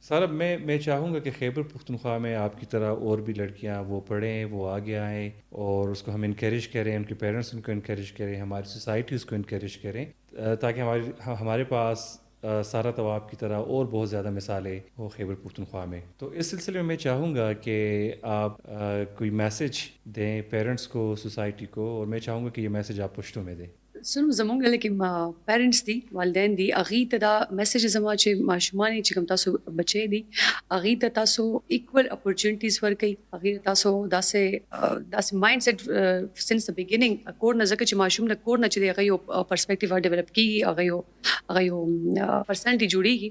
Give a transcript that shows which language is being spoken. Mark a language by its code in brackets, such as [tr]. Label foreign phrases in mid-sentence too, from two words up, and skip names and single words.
[ur] سر اب میں چاہوں گا کہ خیبر پختونخوا میں آپ کی طرح اور بھی لڑکیاں وہ پڑھیں، وہ آگے آئیں اور اس کو ہم انکریج کریں، ان کے پیرنٹس ان کو انکریج کریں، ہماری سوسائٹی اس کو انکریج کریں، تاکہ ہمارے پاس سارا طواب کی طرح اور بہت زیادہ مثالیں ہو خیبر پختونخوا میں. تو اس سلسلے میں چاہوں گا کہ آپ کوئی میسج دیں پیرنٹس کو، سوسائٹی کو، اور میں چاہوں گا کہ یہ میسج آپ پشتو میں دیں. [ps] سنو زمونږ لکه پیرنټس دي، والدین دي، هغې ته دا میسج زما چې ماشومان چې کوم تاسو بچی دي هغې ته تاسو [en] equal opportunities [ps] ورکوئ، هغې ته تاسو داسې [en] mindset since the beginning [ps] کور نه، ځکه چې ماشوم د کور نه چې دی هغه یو [en] perspective develop [ps] کېږي، هغه یو پرسنالټي جوړېږي.